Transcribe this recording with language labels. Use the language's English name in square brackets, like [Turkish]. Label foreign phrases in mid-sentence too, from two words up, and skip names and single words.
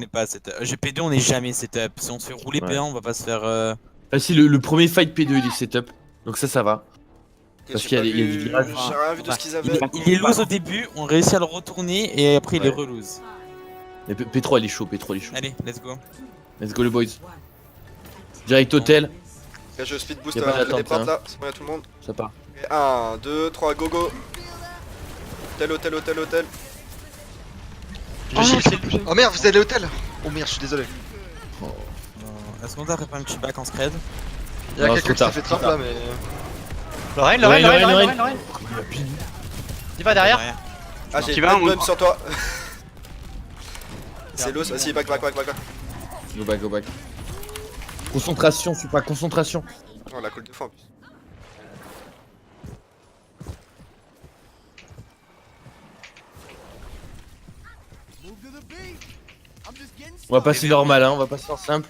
[French] On est pas setup. GP2 on est jamais setup. Si on se fait rouler Ouais. P1 on va pas se faire. Ah si le premier fight P2 il est setup. Donc ça va. Parce J'ai qu'il y a pas des- il y a vu- du virage. J'ai rien vu de ce qu'ils Il avaient. est loose au début, on réussit à le retourner et après il est Ouais. relose. Mais P3 il est chaud, P3 il est chaud. Allez, [English] let's go. Let's go [French] les boys. Direct hôtel, Là, je [English] speed boost [French] Y a pas les d'attente, portes hein. là. C'est bon, y'a tout le monde. ça part. 1, 2, 3, [English] go go. [French] Hôtel. Oh non, c'est plus. Oh merde, vous allez à l'hôtel. Oh merde, je suis désolé. Est-ce qu'on taperait pas un petit back en scred? Il y a Non, quelqu'un qui trop s'est fait tard. trap là, mais. Lorraine. Il va derrière. Ah, j'ai Qui plein va, de on- bumps sur toi. C'est l'os. Vas-y, back. [English] Go back. [French] Concentration, je suis pas concentration. Oh, la colle de fois en plus. On va passer normal, hein, on va passer en simple.